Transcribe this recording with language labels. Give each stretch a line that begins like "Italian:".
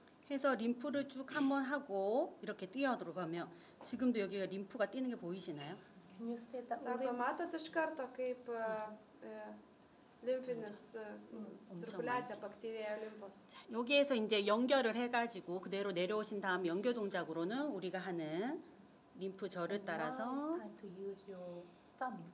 Korean: 해서 림프를 쭉 한번 하고 이렇게 뛰어 들어가면 지금도 여기가 림프가 뛰는 게 보이시나요?
English: Can you see that?
Lithuanian: Sako, matot iš karto, kaip limfinis cirkuliacija paktyvėja limfos.
Korean: 자, 여기에서 이제 연결을 해가지고 그대로 내려오신 다음 연결 동작으로는 우리가 하는 림프절을 따라서
English: Now it's time to use your thumb.